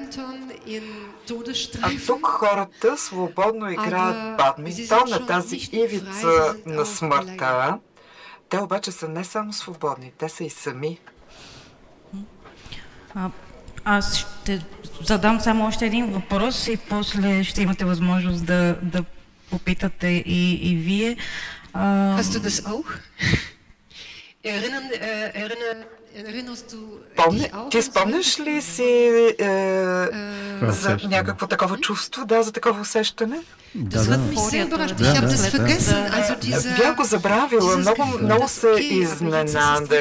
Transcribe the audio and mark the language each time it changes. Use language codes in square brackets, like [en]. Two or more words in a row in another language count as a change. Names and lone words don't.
[bg] А тук хората свободно играят бадминтон на тази ивица на смъртта. Те обаче са не само свободни, те са и сами. Аз ще задам само още един въпрос и после ще имате възможност да попитате и вие. [de] Hast du das auch? [bg] Ти спомняш ли си за някакво такова чувство, за такова усещане? Бях го забравила, много се изненадах.